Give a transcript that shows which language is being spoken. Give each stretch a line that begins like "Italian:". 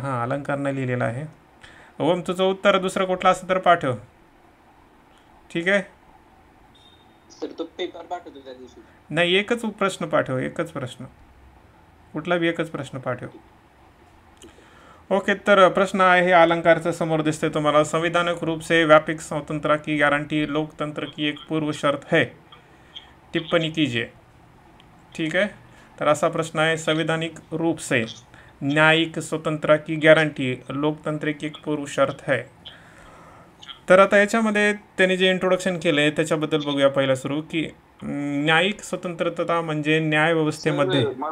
Marathi: हां, अलंकार नाही लिहिलेला आहे. ओम, तुझं उत्तर दुसरं कुठलं असं तर पाठव. ठीक आहे, सर तो पेपर पाठवतो त्या दिवशी. नाही, एकच प्रश्न पाठव, एकच प्रश्न, कुठला बी एकच प्रश्न पाठव. ओके, तर प्रश्न आहे अलंकारचं, समोर दिसते तुम्हाला.
Hindi: संवैधानिक रूप से व्यापक स्वतंत्रता की गारंटी लोकतंत्र की एक पूर्व शर्त है, टिप्पणी कीजिए.
Marathi: ठीक आहे, तर असा प्रश्न आहे.
Hindi: संवैधानिक रूप से न्यायिक स्वतंत्रता की गॅरंटी लोकतंत्र की एक पूर्व शर्त है.
Marathi: तर आता याच्यामध्ये त्यांनी जे इंट्रोडक्शन केलं आहे त्याच्याबद्दल बघूया पहिला सुरू, की न्यायिक स्वतंत्रता म्हणजे न्याय व्यवस्थेमध्ये.